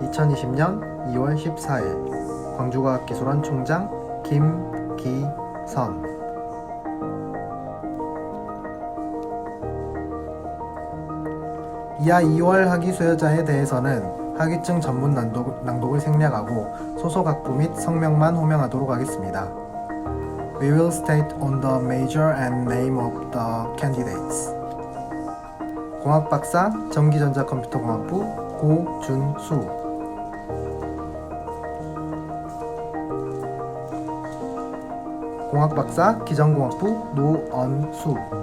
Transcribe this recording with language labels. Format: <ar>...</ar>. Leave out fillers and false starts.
<ko>2020년 2월 14일 광주과학기술원 총장 김기선. 이하 2월 학위 수여자에 대해서는 학위증 전문 낭독을 생략하고 소속 학부 및 성명만 호명하도록 하겠습니다.</ko> <en>We will state on the major and name of the candidates.</en> <ko>공학박사 전기전자컴퓨터공학부 고준수. 공학박사 기전공학부 노언수.</ko>